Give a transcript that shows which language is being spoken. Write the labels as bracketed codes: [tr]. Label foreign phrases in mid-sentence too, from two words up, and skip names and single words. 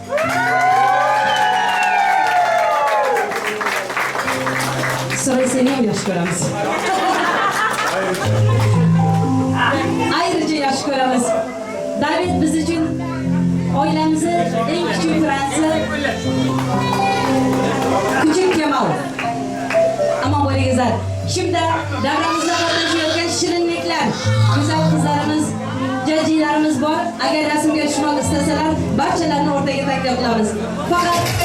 [uz] So'ray seni ham yaxshi ko'ramiz. Ayrıca yaxshi ko'ramiz. David biz uchun oilamizni eng kichik fransi Küçük Kemal. Aman bo'lingizlar. Şimdi davramizda qatnashayotgan shirinliklar, go'zal qizlarimiz, jajjilarimiz bor. Agar rasmga tushmoq istasalar, barchalarini o'rtaga taklif qilamiz. Faqat